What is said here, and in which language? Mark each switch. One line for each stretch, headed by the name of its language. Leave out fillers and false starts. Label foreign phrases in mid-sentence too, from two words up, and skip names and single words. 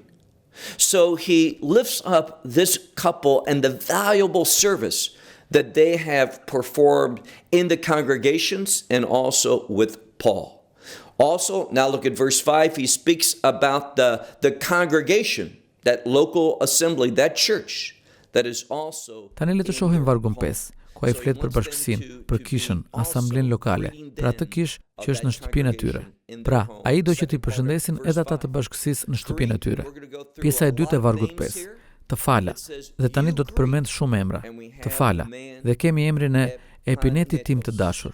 English: So he lifts up this couple and the valuable service that they have performed in the congregations and also with Paul. Also, now look at verse 5. He speaks about the congregation, that local assembly, that church that is also...
Albanian: Tani le të shohim vargun 5, ku ai flet për bashkësinë, për kishën, asamblen lokale, pra atë kishë që është në shtëpinë e tyre. Pra, ai do që t'i përshëndesin edhe ata të bashkësisë në shtëpinë e tyre. Pjesa e dytë e vargut 5. Të fala, dhe tani do të përmend shumë emra. Të fala, dhe kemi emrin e Epinetit tim të dashur.